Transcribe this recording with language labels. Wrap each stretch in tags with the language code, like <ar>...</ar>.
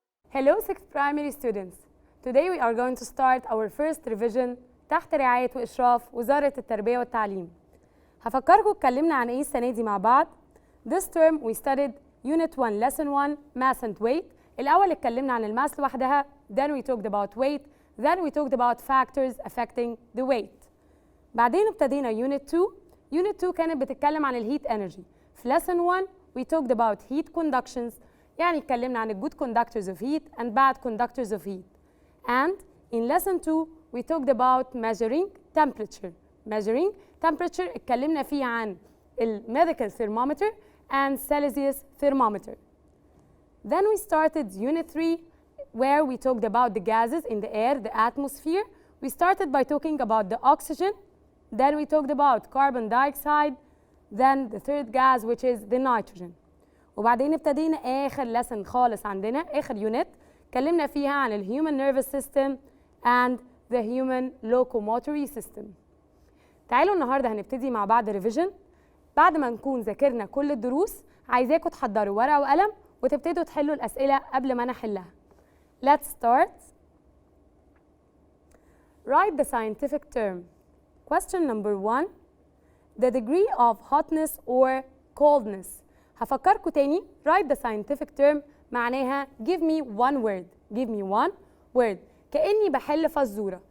<en>Hello, 6th primary students. Today we are going to start our first revision</en> <ar>تحت رعاية وإشراف وزارة التربية والتعليم. هفكركم اتكلمنا عن إيه السنة دي مع بعض.</ar> <en>This term we studied Unit 1 Lesson 1 Mass and Weight.</en> <ar>الأول اتكلمنا عن الماس لوحدها.</ar> <en>Then we talked about weight. Then we talked about factors affecting the weight.</en> <ar>بعدين ابتدينا Unit 2. Unit 2 كانت بتتكلم عن الهيت energy.</ar> <en>في Lesson 1 we talked about heat conductions.</en> <ar>يعني اتكلمنا عن</ar> <en>good conductors of heat and bad conductors of heat. And in Lesson 2 we talked about measuring temperature. Measuring temperature</en> <ar>اتكلمنا فيه عن</ar> <en>medical thermometer and Celsius thermometer. Then we started Unit 3 where we talked about the gases in the air, the atmosphere. We started by talking about the oxygen. Then we talked about carbon dioxide. Then the third gas which is the nitrogen.</en> <ar>وبعدين ابتدينا آخر lesson خالص عندنا آخر unit اتكلمنا فيها عن ال</ar> <en>human nervous system and the human locomotory system.</en> <ar>تعالوا النهارده هنبتدي مع بعض revision. بعد ما نكون ذاكرنا كل الدروس عايزاكم تحضروا ورقة وقلم وتبتدوا تحلوا الأسئلة قبل ما أنا أحلها.</ar> <en>Let's start. Write the scientific term. Question number 1. The degree of hotness or coldness.</en> <ar>هفكركم تاني.</ar> <en>Write the scientific term معناها give me one word. Give me one word.</en> <ar>كأني بحل فزورة.</ar>